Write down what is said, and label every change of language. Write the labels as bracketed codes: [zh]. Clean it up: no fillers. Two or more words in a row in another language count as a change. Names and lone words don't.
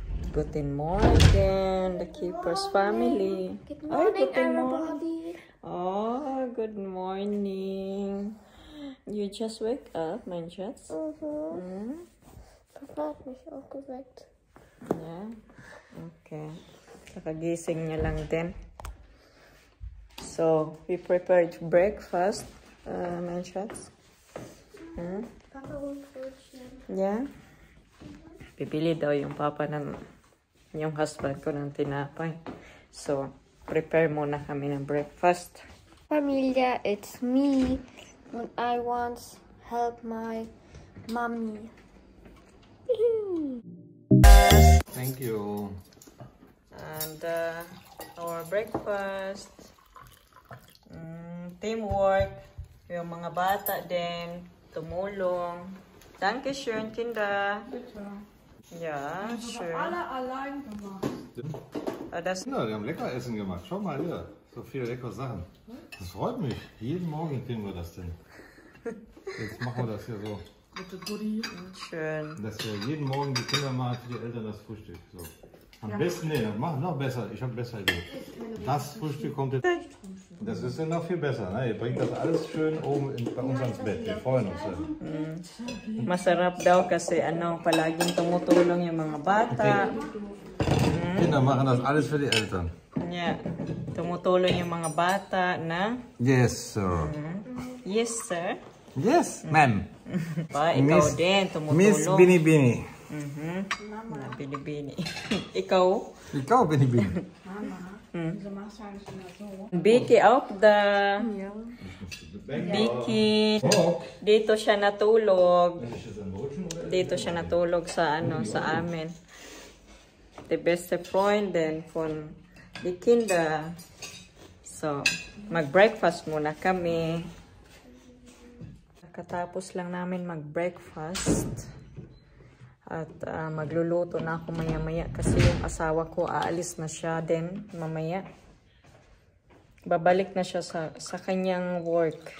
[de] Guten Morgen, [en] the Keepers family. Good morning, [de] guten [en] everybody. Oh, good morning. You just wake up, [de] mein Schatz? Papa hat mich auch geweckt. [en] Yeah. Okay. [tl] Kakagising niya lang din. [en] So, we prepared breakfast, [de] mein Schatz. Papa holt Brötchen. [en] Yeah. [tl] Bibili daw yung papa ng yung husband ko ng tinapay. So, prepare muna kami ng breakfast. [en] Familia, it's me. And I want help my mommy. Thank you. And our breakfast. Teamwork. [tl] Yung mga bata din. Tumulong. [de] Dankeschön, Kinder. Ja, schön. Alle allein gemacht. Das Ja, die haben lecker Essen gemacht. Schau mal hier. So viele leckere Sachen. Das freut mich. Jeden Morgen kriegen wir das denn. Jetzt machen wir das hier so. Bitte, Buddy. schön. Dass wir jeden Morgen die Kinder machen für die Eltern das Frühstück. So. Am besten, nee, mach noch besser. Ich habe besser Idee. Das Frühstück kommt jetzt. Das ist ja noch viel besser. Ne? Ihr bringt das alles schön oben bei uns ans Bett. Wir freuen uns dann. [tl] Masarap daw kasi palaging tumutulong yung mga bata. [de] Kinder machen das alles für die Eltern. [en] Yeah. [tl] Tumutulong yung mga bata na. [en] Yes, sir. Yes, sir. Yes, ma'am. [tl] Pa, ikaw din, tumutulong. Miss Binibini. Na Binibini. Ikaw? Ikaw, Binibini. [de] Wieso machst du eigentlich immer so? Vicky auch da. Vicky. [tl] Dito siya natulog. Dito siya natulog sa sa amin. [de] The beste Freundin von die Kinder. [en] So, [tl] mag-breakfast muna kami. Katapos lang namin mag-breakfast. At magluluto na ako maya-maya kasi yung asawa ko aalis na siya din mamaya. Babalik na siya sa kanyang work.